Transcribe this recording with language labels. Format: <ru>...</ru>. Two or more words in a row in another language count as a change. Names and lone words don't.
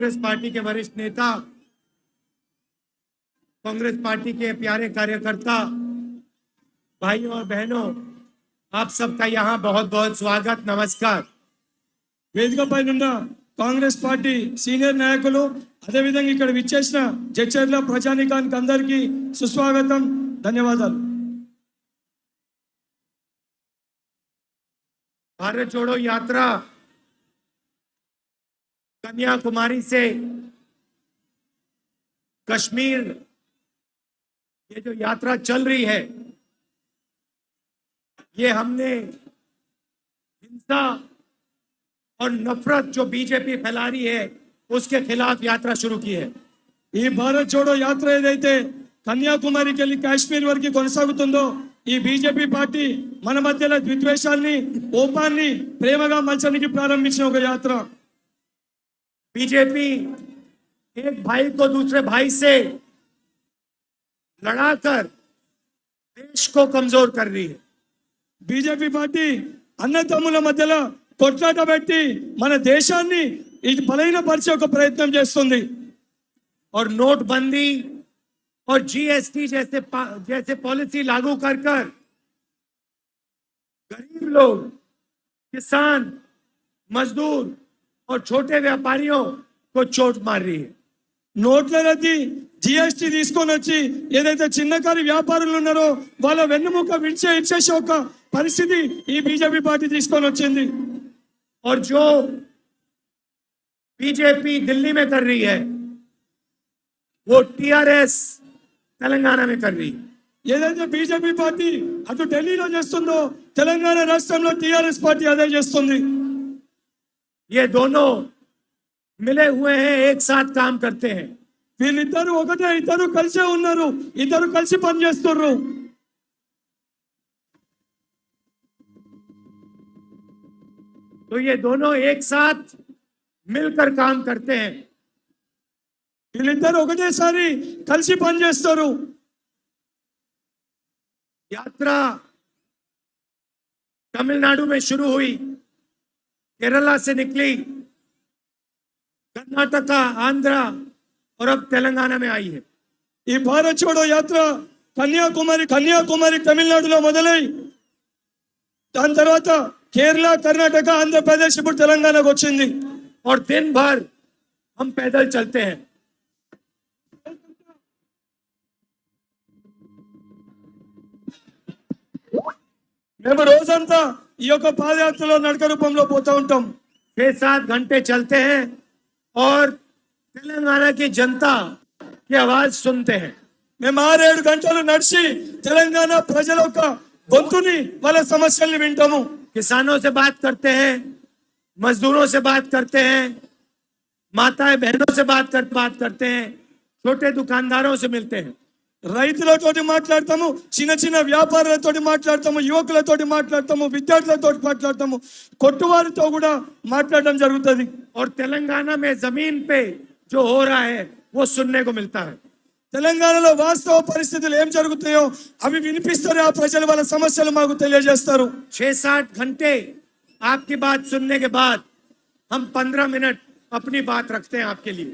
<hi>कांग्रेस पार्टी के वरिष्ठ नेता, कांग्रेस पार्टी के प्यारे कार्यकर्ता, भाइयों और बहनों, आप सबका यहाँ बहुत बहुत स्वागत, नमस्कार।</hi> <te>వేదికపై ఉన్న కాంగ్రెస్ పార్టీ సీనియర్ నాయకులు అదేవిధంగా ఇక్కడ విచ్చేసిన జడ్చర్ల ప్రజానికానికి అందరికీ సుస్వాగతం, ధన్యవాదాలు।</te> <hi>भारत जोड़ो यात्रा कन्याकुमारी से कश्मीर, ये जो यात्रा चल रही है, ये हमने हिंसा और नफरत जो बीजेपी फैला रही है उसके खिलाफ यात्रा शुरू की है।</hi> <te>ఈ భారత్ జోడో యాత్ర ఏదైతే కన్యాకుమారికి వెళ్ళి కాశ్మీర్ వరకు కొనసాగుతుందో, ఈ బీజేపీ పార్టీ మన మధ్యలో ద్వేషాన్ని, కోపాన్ని ప్రేమగా మలచడానికి ప్రారంభించిన ఒక యాత్ర।</te> <hi>बीजेपी एक भाई को दूसरे भाई से लड़ाकर देश को कमजोर कर रही है।</hi> <te>బీజేపీ పార్టీ అన్నదమ్ముల మధ్యలో కొట్లాట పెట్టి మన దేశాన్ని ఇది బలహీనపరిచే ఒక ప్రయత్నం చేస్తుంది।</te> <hi>और नोटबंदी और जीएसटी जैसे पॉलिसी लागू कर गरीब लोग, किसान, मजदूर और छोटे व्यापारियों को चोट मार रही है।</hi> <te>నోట్ల రద్దు, జిఎస్టీ తీసుకొని వచ్చి ఏదైతే చిన్నకారు వ్యాపారులు ఉన్నారో వాళ్ళ వెన్నుముక ఇచ్చేసే ఒక పరిస్థితి ఈ బీజేపీ పార్టీ తీసుకొని వచ్చింది।</te> <hi>और जो बीजेपी दिल्ली में कर रही है वो टीआरएस तेलंगाना में कर रही है।</hi> <te>ఏదైతే బీజేపీ పార్టీ అటు ఢిల్లీలో చేస్తుందో తెలంగాణ రాష్ట్రంలో టీఆర్ఎస్ పార్టీ అదే చేస్తుంది।</te> <hi>ये दोनों मिले हुए हैं, एक साथ काम करते हैं।</hi> <te>వీళ్ళిద్దరూ ఒకటే, ఇద్దరు కలిసే ఉన్నారు, ఇద్దరు కలిసి పనిచేస్తున్నారు।</te> <hi>तो ये दोनों एक साथ मिलकर काम करते हैं।</hi> <te>వీళ్ళిద్దరు ఒకటేసారి కలిసి పనిచేస్తారు।</te> <hi>यात्रा तमिलनाडु में शुरू हुई, केरला से निकली, कर्नाटका, आंध्र और अब तेलंगाना में आई है।</hi> <te>ఈ భారత్ జోడో యాత్ర కన్యాకుమారి తమిళనాడులో మొదలై దాని తర్వాత కేరళ, కర్ణాటక, ఆంధ్రప్రదేశ్, ఇప్పుడు తెలంగాణకు వచ్చింది।</te> <hi>और दिन भर हम पैदल चलते हैं।</hi> <te>మేము రోజంతా ఈ యొక్క పాదయాత్రలో నడక రూపంలో పోతా ఉంటాం।</te> <hi>6-7 घंटे चलते हैं और तेलंगाना की जनता की आवाज सुनते हैं।</hi> <te>మేము 6-7 గంటలు నడిచి తెలంగాణ ప్రజల యొక్క గొంతుని, వాళ్ళ సమస్యల్ని వింటాము।</te> <hi>किसानों से बात करते हैं, मजदूरों से बात करते हैं, माताएं बहनों से बात करते हैं, छोटे दुकानदारों से मिलते हैं।</hi> <te>రైతులతోటి మాట్లాడతాము, చిన్న చిన్న వ్యాపారులతోటి మాట్లాడతాము, యువకులతోటి మాట్లాడతాము, విద్యార్థులతోటి మాట్లాడతాము, కొట్టువారితో కూడా మాట్లాడడం జరుగుతుంది।</te> <hi>और तेलंगाना में जमीन पे जो हो रहा है वो सुनने को मिलता है।</hi> <te>తెలంగాణలో వాస్తవ పరిస్థితులు ఏం జరుగుతాయో అవి వినిపిస్తారు, ఆ ప్రజలు వాళ్ళ సమస్యలు మాకు తెలియజేస్తారు।</te> <hi>6-7 घंटे आपकी बात सुनने के बाद हम 15 मिनट अपनी बात रखते हैं आपके लिए।</hi>